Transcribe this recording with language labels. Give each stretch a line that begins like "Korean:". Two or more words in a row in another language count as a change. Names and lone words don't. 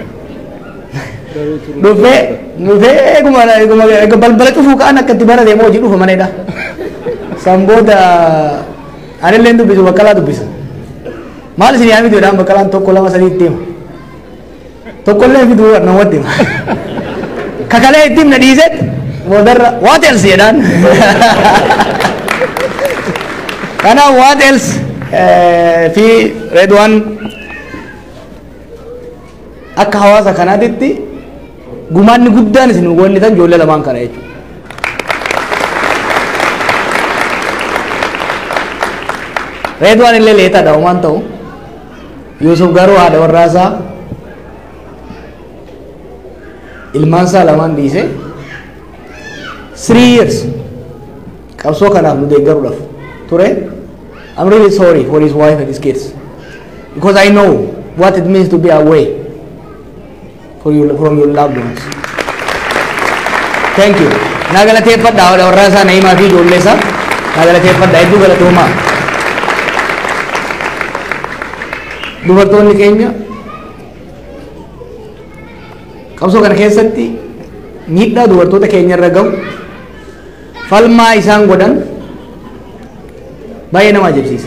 Oromo: Dhufee balbala cufuu ka'an akka itti bara deemoo hojii dhufa maneedha. San booda anillee dubbisu baqqalaa dubbisa. Maal isin yaamitu jedhaan baqqalaan tokko lama sadii itti hima. Tokkollee fiduu namatti hima. Kakalee itti himna dhiiseet boodarra
English: what else
Oromo: jedhaan. Kanaaf
English: what else
Oromo: fi Redwaan akka hawaasa kanaatitti gumaanni guddaan isin goonnitan ijoollee lamaan kana jechuudha. Redwaan illee leetaadha homaan ta'u Yusuf garuu haadha warraasaa ilmaansaa lamaan dhiise 3 years qabsoo kanaaf nu deeggaruudhaaf ture.
English: I'm really sorry for his wife and his kids because I know what it means to be away from your loved ones. Thank you.
Oromo: Nagalateeffadha warra isaa Na'imaa fi ijoollee isaa nagalateeffadha hedduu galatoomaa. Dubartoonni keenya qabsoo kana keessatti miidhaa dubartoota keenya irra gahu falmaa isaan godhan baay'ee nama ajaa'ibsiisa.